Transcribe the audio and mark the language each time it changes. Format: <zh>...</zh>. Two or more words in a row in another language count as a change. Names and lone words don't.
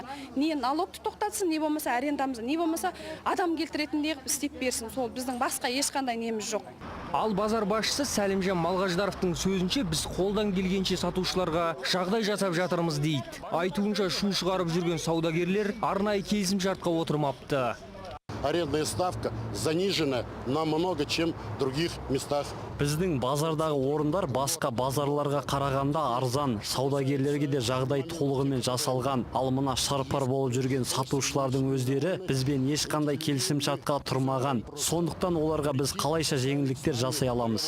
<kk>Не налогты тоқтатсын, не болмаса арендамызды, не болмаса адам келтіретіндей істеп берсін. Сол біздің басқа ешқандай неміз жоқ. Ал базар басшысы Сәлімжан Малғаждаровтың сөзінше біз қолдан келгенше сатушыларға жағдай жасап жатырмыз дейді. Айтуынша шу шығарып жүрген саудагерлер арнайы келісім шартқа отырмапты.</kk> <ru>Арендная ставка занижена намного, чем в других местах.</ru> <kk>Біздің базардағы орындар басқа базарларға қарағанда арзан, саудагерлерге де жағдай толығымен жасалған. Ал мына шарпар болып жүрген сатушылардың өздері бізбен ешқандай келісім шартқа тұрмаған. Сондықтан оларға біз қалайша жеңілдіктер жасай аламыз.</kk>